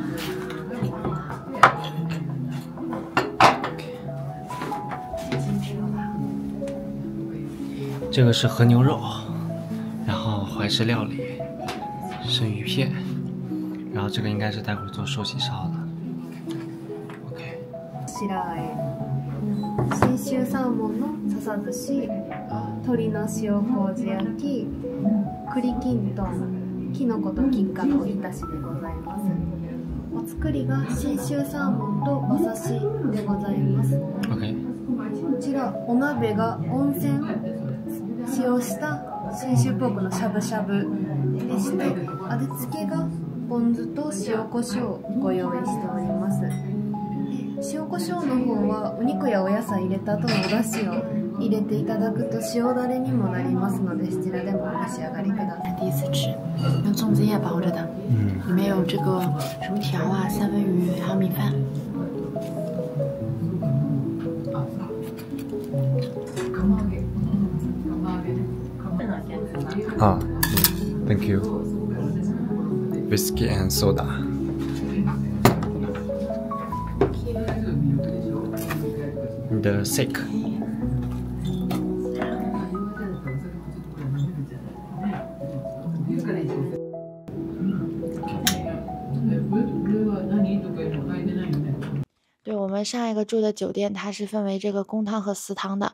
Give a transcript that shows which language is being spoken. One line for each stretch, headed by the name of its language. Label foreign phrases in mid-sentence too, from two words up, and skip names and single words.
Chinese: 这个是和牛肉，然后怀石料理，生鱼片，然后这个应该是待会儿做寿喜烧的。
Japanese: 信州サーモンの笹寿司、鶏の塩麹焼き、栗きんとん、きのこと金華のおひたしでございます。お作りが信州サーモンと馬刺しでございます。こちらお鍋が温泉使用した信州ポークのしゃぶしゃぶでして、味付けがポン酢と塩コショウをご用意しております。塩コショウの方はお肉やお野菜入れた後のお出汁を入れていただくと塩だれにもなりますので、そちらでもお召し上がりください。
Chinese: 第一次吃，用粽子叶包着的，里面有这个薯条啊、三文鱼还有米饭。
English: Thank you. Whiskey and soda. The steak.
Chinese: 对，我们上一个住的酒店，它是分为这个公汤和私汤的。